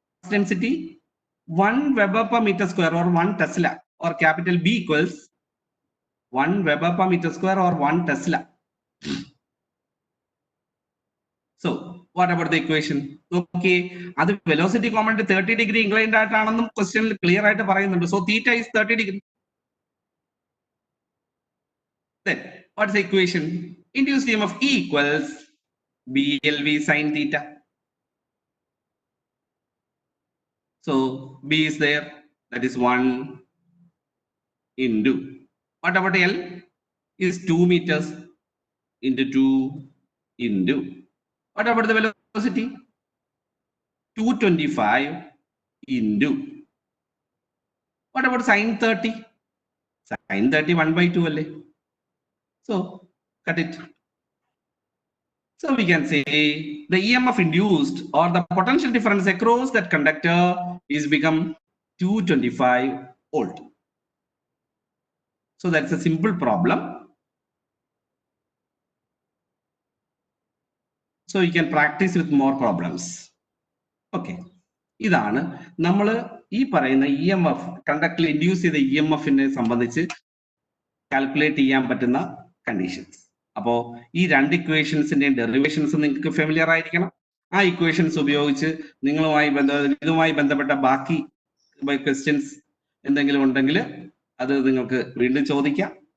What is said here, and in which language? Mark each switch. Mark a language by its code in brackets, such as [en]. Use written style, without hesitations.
[en] Density 1 Weber per meter square or 1 Tesla, or capital B equals 1 Weber per meter square or 1 Tesla. So what about the equation? [ml] Okay, അത് [en] velocity component 30-degree inclined [ml] ആയിട്ടാണെന്നും ക്വസ്റ്റ്യനിൽ clear ആയിട്ട് പറയുന്നുണ്ട്. [en] So theta is 30 degree. Then what's the equation? Induced EMF E equals BLV sin theta. So B is there, that is 1 into, what about L? Is 2 meters into 2 into, what about the velocity? 225 into, what about sin 30? Sin 30 1/2 alle. So cut it. So we can say the EMF induced or the potential difference across that conductor is become 225 volt. So that's a simple problem. So you can practice with more problems. Okay. [ml] ഇതാണ് നമ്മൾ ഈ പറയുന്ന EMF കണ്ടക്ടറിൽ induce ചെയ്ത EMF-നെ സംബന്ധിച്ച് calculate ചെയ്യാൻ പറ്റുന്ന conditions. അപ്പോ ഈ രണ്ട് ഇക്വേഷൻസിന്റെയും ഡെറിവേഷൻസ് നിങ്ങൾക്ക് ഫെമിലിയർ ആയിരിക്കണം. ആ ഇക്വേഷൻസ് ഉപയോഗിച്ച് ഇതുമായി ബന്ധപ്പെട്ട ബാക്കി ക്വസ്റ്റ്യൻസ് എന്തെങ്കിലും ഉണ്ടെങ്കിൽ അത് നിങ്ങൾക്ക് വീണ്ടും ചോദിക്കാം.